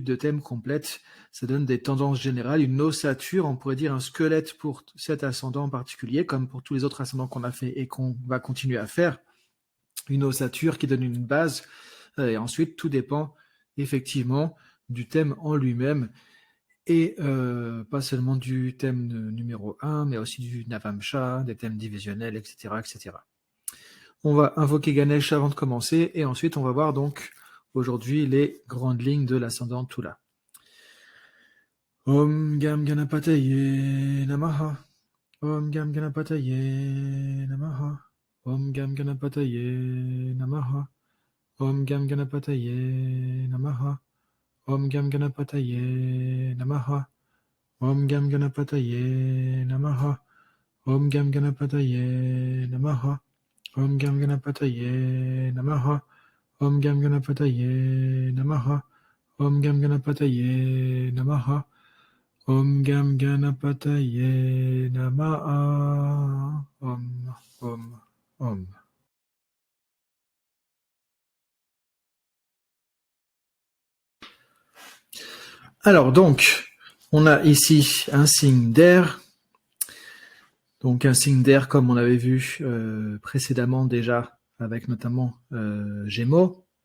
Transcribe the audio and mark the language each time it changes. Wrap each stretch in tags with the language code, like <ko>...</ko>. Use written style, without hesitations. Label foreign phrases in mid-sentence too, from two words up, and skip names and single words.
<fr>de thème complète, ça donne des tendances générales, une ossature, on pourrait dire un squelette pour cet ascendant en particulier, comme pour tous les autres ascendants qu'on a fait et qu'on va continuer à faire, une ossature qui donne une base, et ensuite tout dépend effectivement du thème en lui-même, et pas seulement du thème numéro 1, mais aussi du Navamsha, des thèmes divisionnels, etc., etc. On va invoquer Ganesh avant de commencer, et ensuite on va voir donc aujourd'hui les grandes lignes de l'ascendant Tula.</fr> <sa>Om Gam Ganapataye Namaha. Om Gam Ganapataye Namaha. Om Gam Ganapataye Namaha. Om Gam Ganapataye Namaha. Om Gam Ganapataye Namaha. Om Gam Ganapataye Namaha. Om Gam Ganapataye Namaha. Om Gam Ganapataye Namaha. Om Gam Ganapataye Namaha. Om Gam Ganapataye Namaha. Om Gam Ganapataye Namaha. Om.</sa> <fr>Alors donc, on a ici un signe d'air. Donc un signe d'air comme on avait vu précédemment déjà, avec notamment Gémeaux.</fr>